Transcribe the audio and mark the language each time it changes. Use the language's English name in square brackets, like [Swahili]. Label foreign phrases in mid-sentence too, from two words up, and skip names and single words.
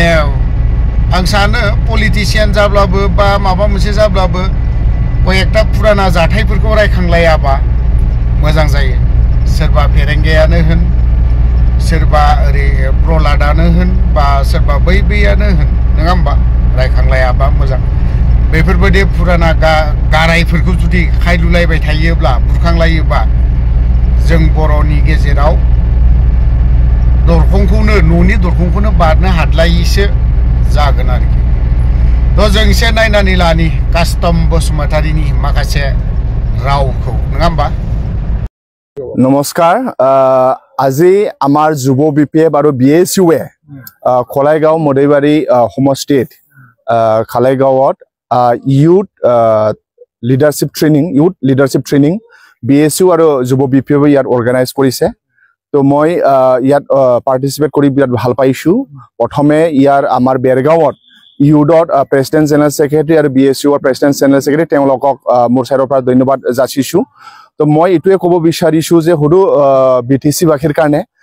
[Bodo] आं सानो पलिटिशियान जाब्लाबो बा माबा मोनसे जाब्लाबो कयेकटा पुराना जाथायफोरखौ रायखांलायाबा मोजां जायो सोरबा फेरेंगायानो होन सोरबा ओरै प्रहलादानो होन बा सोरबा बैयानो होन नङा होमबा रायखांलायाबा मोजां बेफोरबायदि पुराना गारायफोरखौ जुदि खायलुलायबाय थायोब्ला बुरखांलायोबा जों बर'नि गेजेराव दरखंखौनो न'नि दरखंखौनो बारनो हाद्लायैसो जागोन आरोखि थ' जों एसे नायनानै लानि कास्टम बसुमतारीनि माखासे रावखौ नङा होमबा [Assamese] नमस्कार আজি আমাৰ যুৱ বিপিএফ আৰু বিএছইউৱে খলাইগাঁও মদৈবাৰী সমষ্টিত খালাইগাঁৱত [English] youth leadership training [Assamese] BSU আৰু যুৱ বিপিএফ ইয়াত অৰ্গানাইজ কৰিছে তো মই ইয়াত পাৰ্টিসিপেট কৰি বিৰাট ভাল পাইছো প্ৰথমে ইয়াৰ আমাৰ বেৰগাঁৱত ইউডট [English] president general secretary [Assamese] আৰু BSU [English] president general secretary [Assamese] তেওঁলোকক মোৰ সাইডৰ পৰা ধন্যবাদ যাচিছো তো মই ইটোৱে ক'ব বিচাৰিছো যে হৰু BTC বাখীৰ কাৰণে